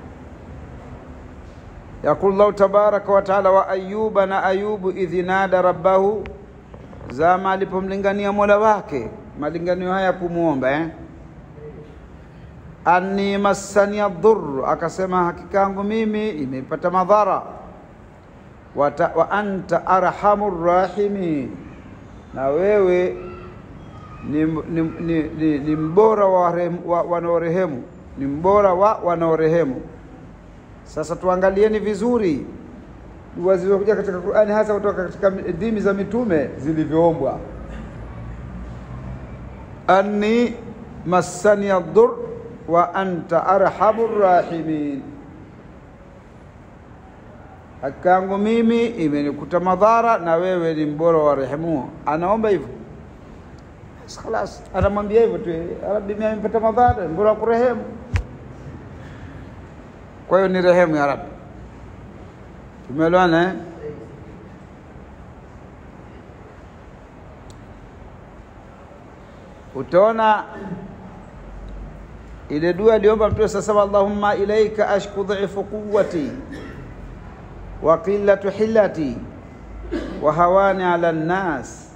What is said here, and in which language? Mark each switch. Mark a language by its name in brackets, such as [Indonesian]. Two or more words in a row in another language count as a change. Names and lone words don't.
[Arabic] يقول الله تبارك وتعالى وأيوب, na Ayubu إذ نادى ربه, [Swahili] zama alipomlingania Mola wake. Malinganio haya kumuomba [Arabic] أني مسني الضر, [Swahili] akasema hakika yangu mimi imepata madhara, [Arabic] وأنت أرحم الراحمين, [Swahili] na wewe ni mbora wa wanaorehemu, ni mbora wa wanaorehemu. Sasa tuangalieni vizuri dua zilizokuja katika Qur'ani, hasa kutoka katika dini za mitume zilivyoombwa. [Arabic] أني مسني الضر وأنت أرحم الراحمين, [Swahili] hakangu mimi imenikuta madhara na wewe ni mbora wa rehemu. Anaomba hivyo, خلاص anamwambia hivyo tu, Rabbi mimi nimepata madhara, mbora wa kurehemu. Kwa hiyo ni rehemu ya Rabbi. Tumeelewana Utaona ile dua aliomba Mtume sasa, [Arabic] اللهم إليك أشكو ضعف قوتي وقلة حيلتي وهواني على الناس.